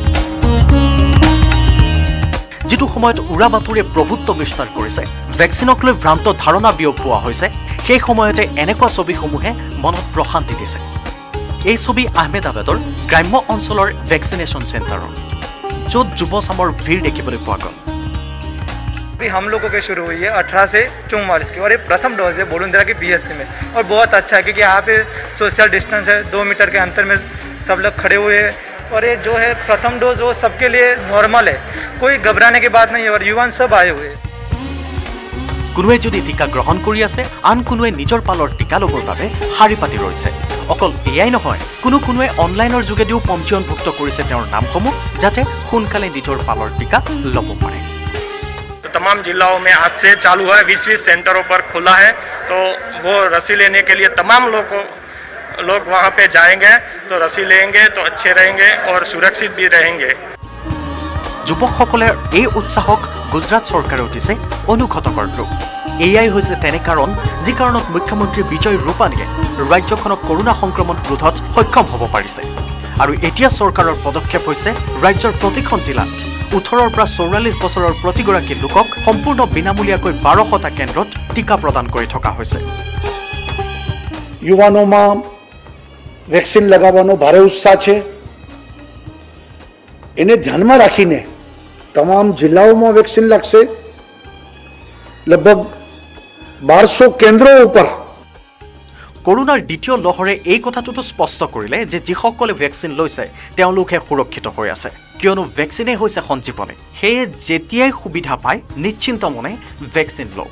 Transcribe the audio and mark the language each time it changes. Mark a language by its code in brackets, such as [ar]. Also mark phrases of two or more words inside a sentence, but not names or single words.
[as] যিটো সময়ত উৰা বাতৰিয়ে প্ৰভুত্ব বিস্তাৰ কৰিছে, ভেকচিনক লৈ ভ্ৰান্ত ধাৰণা বিয়পোৱা হৈছে, সেই সময়তে এনেকুৱা ছবিসমূহে মনত প্ৰশান্তি দিছে। এই ছবি আহমেদাবাদৰ গ্ৰাম্য অঞ্চলৰ [en] vaccination center, [as] য'ত যুৱচামৰ ভিৰ দেখিবলৈ পোৱা গ'ল। [hi] अभी हम लोगों के शुरू हुई है 18 से 44 की, और ये प्रथम डोज है बोलुंद्रा की BSC में, और बहुत अच्छा है क्योंकि यहाँ पे [en] social distance [hi] है, 2 मीटर के अंतर में सब लोग खड़े हुए हैं। और ये जो है प्रथम डोज वो सबके लिए नॉर्मल है, कोई घबराने की बात नहीं है, और युवान सब आए हुए हैं। [as] কোনোৱে যদি টিকা গ্ৰহণ কৰি আছে, আন কোনোৱে নিজৰ পালৰ টিকা ল'বৰ বাবে শাৰী পাতি ৰৈছে। অকল এয়াই নহয়, কোনোৱে অনলাইনৰ যোগেদিও পঞ্জীয়নভুক্ত কৰিছে তেওঁৰ নামসমূহ, যাতে সোনকালে নিজৰ পালৰ টিকা ল'ব পাৰে। [hi] तमाम जिलों में आज से चालू है, 20 सेंटरों पर खुला है, तो वो रसी लेने के लिए तमाम लोग वहाँ पे जाएंगे, तो रसी लेंगे तो अच्छे रहेंगे और सुरक्षित भी रहेंगे। [as] যুৱকসকলৰ এই উৎসাহক গুজৰাট চৰকাৰে দিছে অনুঘটকৰ ৰূপ। এয়াই হৈছে তেনে কাৰণ যি কাৰণত মুখ্যমন্ত্ৰী বিজয় ৰূপানীয়ে ৰাজ্যখনক কৰোনা সংক্ৰমণ ৰোধত সক্ষম হ'ব পাৰিছে। আৰু এতিয়া চৰকাৰৰ পদক্ষেপ হৈছে ৰাজ্যৰ প্ৰতিখন জিলাত 18 পৰা 44 বছৰৰ প্ৰতিগৰাকী লোকক সম্পূৰ্ণ বিনামূলীয়াকৈ 1200টা কেন্দ্ৰত টিকা প্ৰদান কৰি থকা হৈছে। [gu] યુવાનોમાં વેક્સિન લગાવવાનો ભારે ઉત્સાહ છે, એને ધ્યાનમાં રાખીને તમામ જિલ્લાઓમાં વેક્સિન લાગશે। લગભગ 1200 કેન્દ્રો ઉપર। [as] কৰোনাৰ দ্বিতীয় লহৰে এই কথাটোতো স্পষ্ট কৰিলে যে যিসকলে ভেকচিন লৈছে তেওঁলোকে সুৰক্ষিত হৈ আছে, কিয়নো ভেকচিনে হৈছে সঞ্জীৱনী। সেয়ে যেতিয়াই সুবিধা পায় নিশ্চিন্ত মনে ভেকচিন লওক।